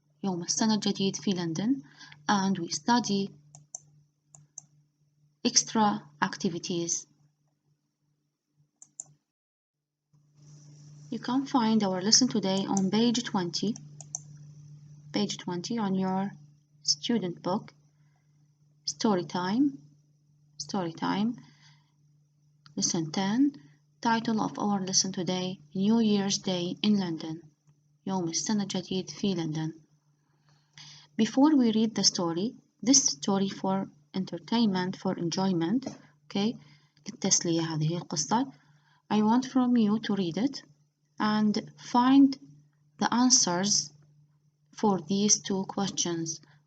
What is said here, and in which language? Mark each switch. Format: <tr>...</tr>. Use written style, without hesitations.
<ar>يوم السنة الجديد في لندن.</ar> <en>And we study extra activities. You can find our lesson today on page 20. Page 20 on your student book. Story time. Lesson 10. Title of our lesson today, New Year's Day in London.</en> <ar>يوم السنة الجديد في لندن.</ar> <en>Before we read the story, this story for entertainment, for enjoyment, okay,</en> <ar>للتسلية هذه القصة.</ar> <en>I want from you to read it and find the answers for these two questions.</en>